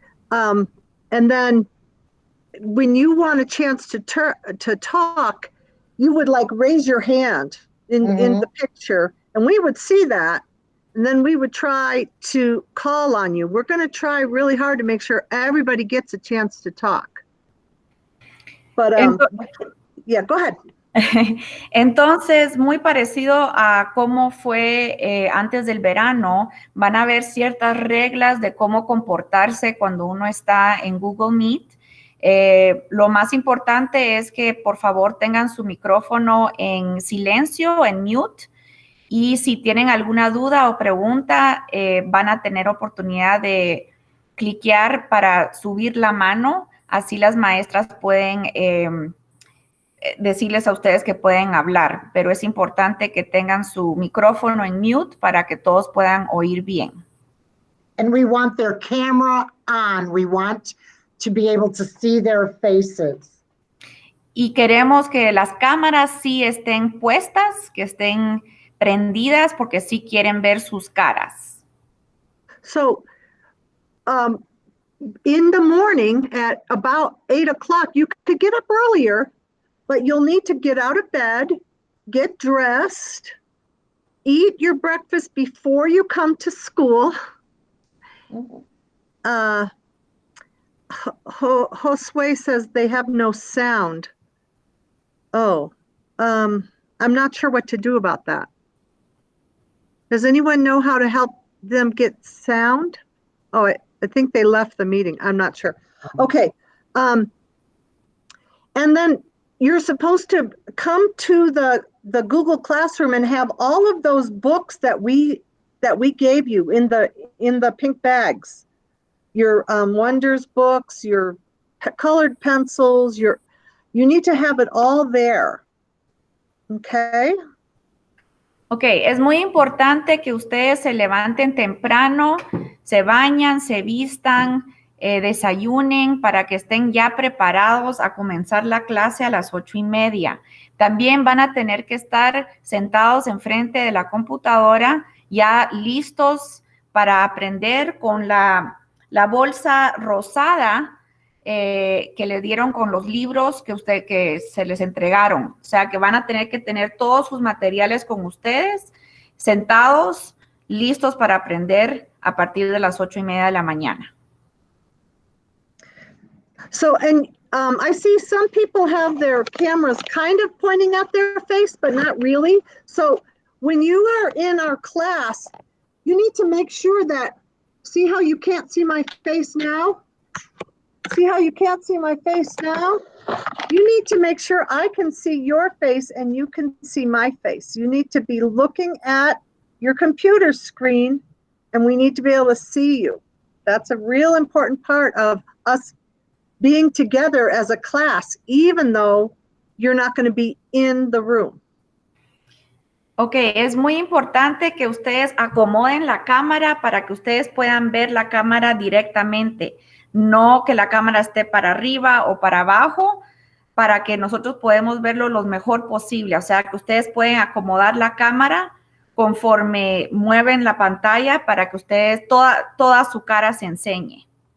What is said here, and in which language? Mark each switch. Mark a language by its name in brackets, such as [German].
[English] And then when you want a chance to talk, you would like raise your hand in the picture, and we would see that. And then we would try to call on you. We're going to try really hard to make sure everybody gets a chance to talk. But yeah, go ahead. [Spanish] Entonces, muy parecido a cómo fue antes del verano, van a haber ciertas reglas de cómo comportarse cuando uno está en Google Meet. Lo más importante es que por favor tengan su micrófono en silencio, en mute. Y si tienen alguna duda o pregunta, van a tener oportunidad de cliquear para subir la mano. Así las maestras pueden decirles a ustedes que pueden hablar. Pero es importante que tengan su micrófono en mute para que todos puedan oír bien. [English] And we want their camera on. We want to be able to see their faces. [Spanish] Y queremos que las cámaras sí estén puestas, que estén prendidas porque sí quieren ver sus caras. [English] So, in the morning at about 8 o'clock, you could get up earlier, but you'll need to get out of bed get dressed, eat your breakfast before you come to school. Josue says they have no sound. Oh, I'm not sure what to do about that. Does anyone know how to help them get sound? Oh, I think they left the meeting. I'm not sure. Okay. And then you're supposed to come to the Google Classroom and have all of those books that we gave you in the pink bags. Your Wonders books, your colored pencils, you need to have it all there. Okay? [Spanish] Ok, es muy importante que ustedes se levanten temprano, se bañan, se vistan, desayunen para que estén ya preparados a comenzar la clase a las 8:30. También van a tener que estar sentados enfrente de la computadora, ya listos para aprender con la bolsa rosada que le dieron con los libros que se les entregaron. O sea, que van a tener que tener todos sus materiales con ustedes, sentados, listos para aprender a partir de las 8:30 de la mañana. [English] So, and I see some people have their cameras kind of pointing at their face, but not really. So when you are in our class, you need to make sure that, see how you can't see my face now? See how you can't see my face now? You need to make sure I can see your face and you can see my face. You need to be looking at your computer screen and we need to be able to see you. That's a real important part of us being together as a class, even though you're not going to be in the room. [Spanish] Ok, es muy importante que ustedes acomoden la cámara para que ustedes puedan ver la cámara directamente, no que la cámara esté para arriba o para abajo, para que nosotros podamos verlo lo mejor posible. O sea, que ustedes pueden acomodar la cámara conforme mueven la pantalla para que ustedes, toda su cara se enseñe.